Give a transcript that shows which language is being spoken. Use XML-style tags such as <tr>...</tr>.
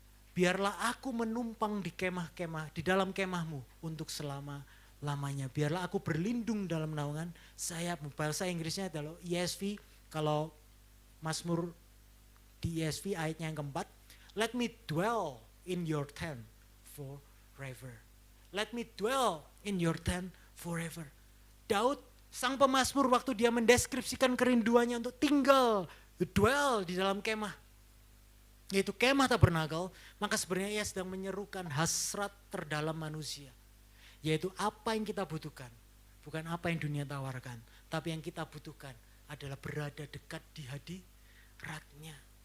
<id>biarlah aku menumpang di kemah-kemah, di dalam kemahmu untuk selama-lamanya. Biarlah aku berlindung dalam naungan sayapmu. Bahasa Inggrisnya adalah ESV, kalau Mazmur di ESV ayatnya yang keempat,</id> <en>let me dwell in your tent forever. Let me dwell in your tent forever.</en> <id>Daud, sang pemazmur, waktu dia mendeskripsikan kerinduannya untuk tinggal, dwell di dalam kemah, yaitu kemah tabernakel, maka sebenarnya ia sedang menyerukan hasrat terdalam manusia. Yaitu apa yang kita butuhkan, bukan apa yang dunia tawarkan, tapi yang kita butuhkan adalah berada dekat di hadiratnya.</id>